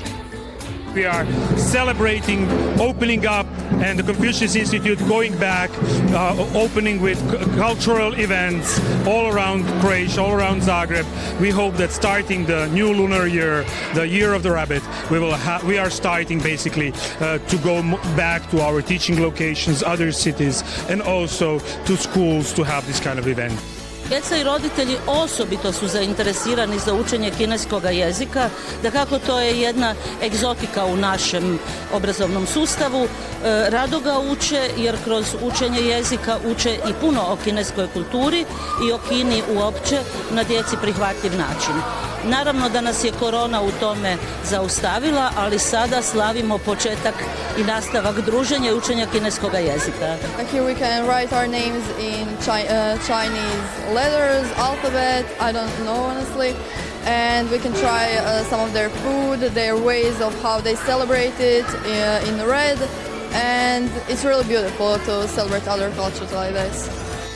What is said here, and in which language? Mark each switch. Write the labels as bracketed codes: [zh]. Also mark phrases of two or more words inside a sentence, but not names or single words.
[en] We are celebrating opening up and the Confucius Institute going back, opening with cultural events all around Croatia, all around Zagreb. We hope that starting the new lunar year, the year of the rabbit, we are starting basically to go back to our teaching locations, other cities, and also to schools to have this kind of event. [hr] Djeca i roditelji osobito su zainteresirani za učenje kineskog jezika, dakako to je jedna egzotika u našem obrazovnom sustavu. Rado ga uče jer kroz učenje jezika uče i puno o kineskoj kulturi i o Kini uopće na djeci prihvatljiv način. Naravno da nas je korona u tome zaustavila, ali sada slavimo početak i nastavak druženja i učenja kineskog jezika. [en] Here we can write our names in Chinese letters, alphabet, I don't know honestly, and we can try some of their food, their ways of how they celebrate it in red, and it's really beautiful to celebrate other cultures like this.